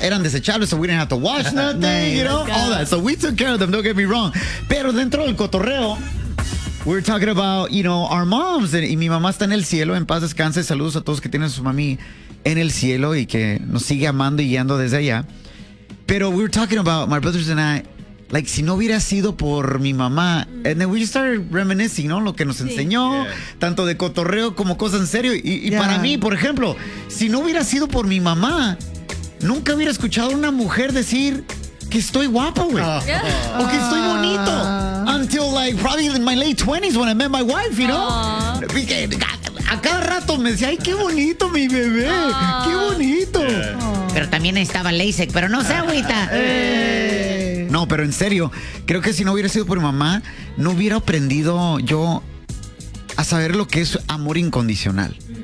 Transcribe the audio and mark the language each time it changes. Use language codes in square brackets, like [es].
[es] Eran desechables, [en] so we didn't have to wash nothing, nice, you know? All that. So we took care of them, don't get me wrong. [es] Pero dentro del cotorreo, [en] we're talking about, you know, our moms. [es] Y mi mamá está en el cielo, en paz descanse. Saludos a todos que tienen a su mami en el cielo y que nos sigue amando y guiando desde allá. [en] Pero we were talking about my brothers and I, like, [es] si no hubiera sido por mi mamá. [en] Mm. And then we started reminiscing, [es] ¿no? Lo que nos enseñó, tanto de cotorreo como cosas en serio. Y para mí, por ejemplo, si no hubiera sido por mi mamá, nunca hubiera escuchado a una mujer decir que estoy guapa, güey. [en] Yeah. [es] O que estoy bonito. [en] Until, like, probably in my late 20s when I met my wife, you know? [es] A cada rato me decía, ay, qué bonito, mi bebé. Qué bonito. [en] Yeah. [es] Pero también estaba LASIK, pero no sé, agüita. No, pero en serio, creo que si no hubiera sido por mi mamá, no hubiera aprendido yo a saber lo que es amor incondicional.